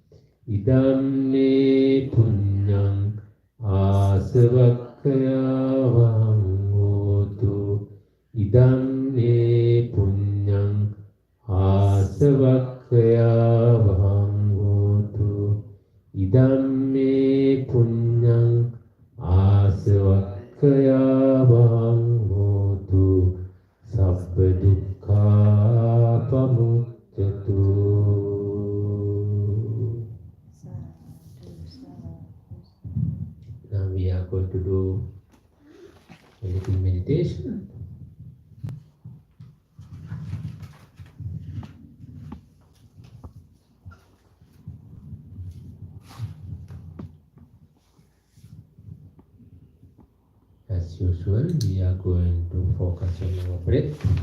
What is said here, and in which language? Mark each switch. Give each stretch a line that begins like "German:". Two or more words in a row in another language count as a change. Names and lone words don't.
Pali: idamme punyang asavakkayavang hotu idamme punyang Asavakkaya vahamgotu idamme punyang asavakkaya vahamgotu sabba dukkha pamuccatu.
English: Now we are going to do a little meditation. As usual, we are going to focus on our breath.